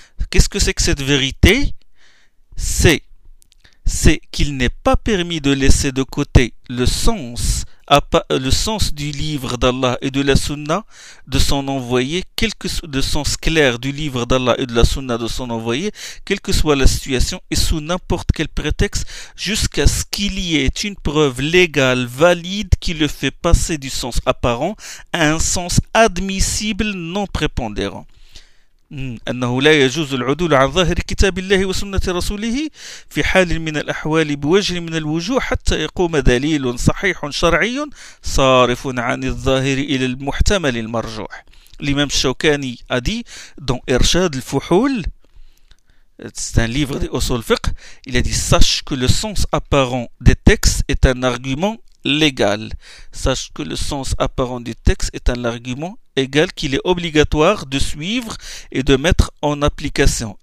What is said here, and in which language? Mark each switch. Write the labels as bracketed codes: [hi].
[fr] Qu'est-ce que c'est que cette vérité? C'est qu'il n'est pas permis de laisser de côté le sens du livre d'Allah et de la sunna de son envoyé, le sens clair du livre d'Allah et de la sunna de son envoyé, quelle que soit la situation et sous n'importe quel prétexte, jusqu'à ce qu'il y ait une preuve légale valide qui le fait passer du sens apparent à un sens admissible non prépondérant. [ar] أنه لا يجوز العدول عن ظاهر كتاب الله وسنة رسوله في حال من الأحوال بوجه من الوجوه حتى يقوم دليل صحيح شرعي صارف عن الظاهر إلى المحتمل المرجوح. الإمام الشوكاني أدي دون إرشاد الفحول، [fr] c'est un livre des أصول الفقه، il a dit sache que le sens apparent des textes est un argument légal. Sache que le sens apparent du texte est un argument égal qu'il est obligatoire de suivre et de mettre en application.